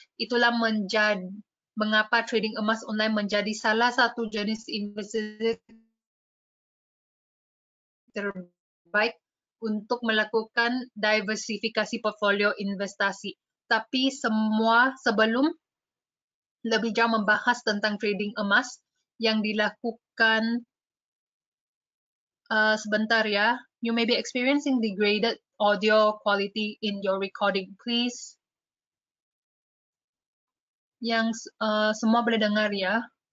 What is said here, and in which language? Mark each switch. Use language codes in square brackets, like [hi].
[id] Itulah mengapa trading emas online menjadi salah satu jenis investasi terbaik untuk melakukan diversifikasi portfolio investasi. Tapi sebelum lebih jauh membahas tentang trading emas yang dilakukan sebentar ya. [en] You may be experiencing degraded audio quality in your recording. Please. [ms] Yang semua boleh dengar ya.